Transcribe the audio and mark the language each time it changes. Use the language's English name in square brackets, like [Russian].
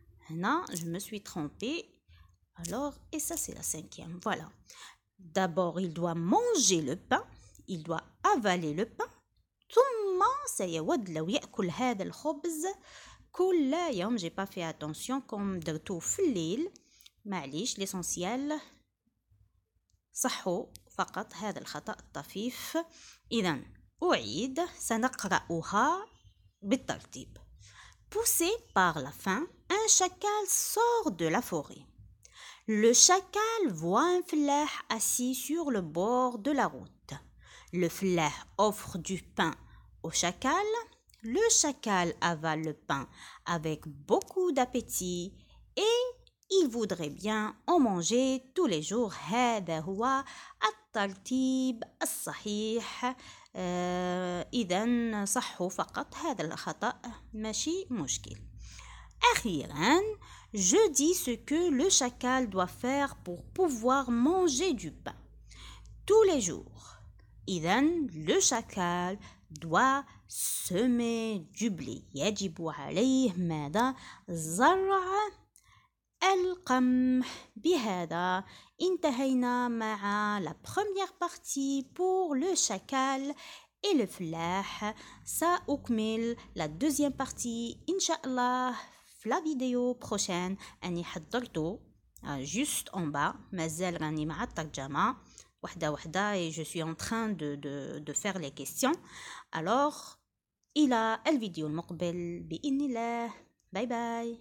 [Arabic] هنا [French] je me suis trompée. Alors, et ça c'est la 5e. Voilà. D'abord, il doit manger le pain. Il doit avaler le pain. [Arabic] ثم سيود لو يأكل هذا الخبز كل يوم. [French] J'ai pas fait attention comme [Arabic] درتو في الليل. معليش [French] l'essentiel. [Arabic] صحوا فقط هذا الخطأ الطفيف. إذن أعيد سنقرأها بالترتيب. [French] Poussé par la faim, un chacal sort de la forêt. Le chacal voit un flah assis sur le bord de la route. Le flah offre du pain au chacal. Le chacal avale le pain avec beaucoup d'appétit et il voudrait bien en manger tous les jours. [Arabic] هذا هو الترتيب الصحيح. إذن صحوا فقط هذا الخطأ ماشي مشكل. أخيرا, [French] je dis ce que le chacal doit faire pour pouvoir manger du pain tous les jours. إذن le chacal doit semer du blé. [Arabic] يجب عليه ماذا؟ زرع القمح. بهذا انتهينا مع [French] la première partie pour le chacal et le فلاح. [Arabic] سأكمل [French] la deuxième partie [Arabic] إن شاء الله في [French] la vidéo prochaine. [Arabic] أني حضرته [French] juste en bas. [Arabic] مازال راني مع الترجمة وحدة وحدة [French] et je suis en train de faire les questions. Alors [Arabic] إلى الفيديو المقبل بإذن الله. باي باي.